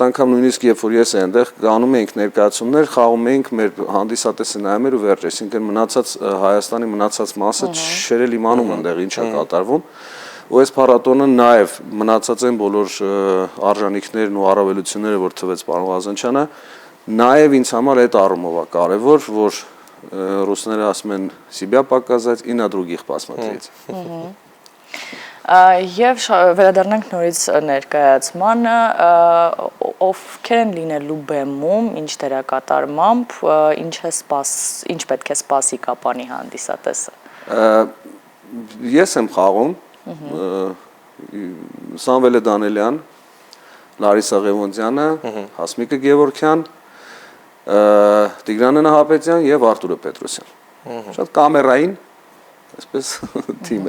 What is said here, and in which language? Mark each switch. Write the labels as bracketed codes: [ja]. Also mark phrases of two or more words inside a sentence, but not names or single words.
[hy] անգամ նույնիսկ երբ որ ես այնտեղ գանում էինք ներկայացումներ, խաղում էինք, մեր հանդիսատեսը նայում էր ու վերջ, այսինքն մնացած Հայաստանի մնացած մասը չէր էլ իմանում այնտեղ ինչ է կատարվում, ու այս փառատոնը նաև մնացած են բոլոր արժանինքներն ու առավելությունները, որ թվեց պարոն Ղազանչյանը, նաև ինձ համար այդ առումով է կարևոր, որ ռուսները ասում են [ru] «Себя показать и на других посмотреть»։ [hy] Եվ վերադառնանք նորից ներկայացմանը, ովքեր են լինելու բեմում, ինչ դերակատարմամբ, ինչ պետք է սպասի Կապանի հանդիսատեսը։ Ես եմ խաղում, Սամվելը Դանելյան, Լարիսա Ղևոնդյանը, Հասմիկը Գևորգյան, Տիգրանը Նահապետյան եւ Արտուրը Պետրոսյան։ Շատ կամերային, այսպես թիմ է։